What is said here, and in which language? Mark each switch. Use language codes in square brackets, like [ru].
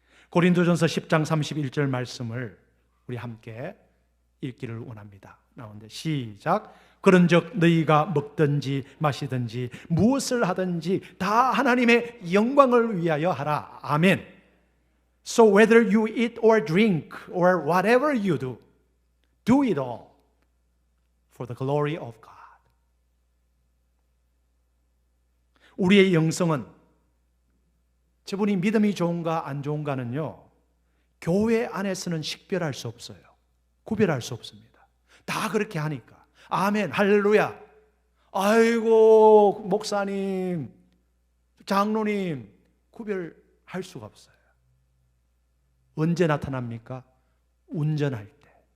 [ko] 고린도전서 10장 31절 말씀을 우리 함께 읽기를 원합니다. 나오는데 시작. 그런즉 너희가 먹든지 마시든지 무엇을 하든지 다 하나님의 영광을 위하여 하라. 아멘. [en] So whether you eat or drink or whatever you do, do it all for the glory of God. [ko] 우리의 영성은, 저분이 믿음이 좋은가 안 좋은가는요 교회 안에서는 식별할 수 없어요. 구별할 수 없습니다. 다 그렇게 하니까. 아멘, 할렐루야. 아이고 목사님, 장로님, 구별할 수가 없어요. 언제 나타납니까? 운전할 때,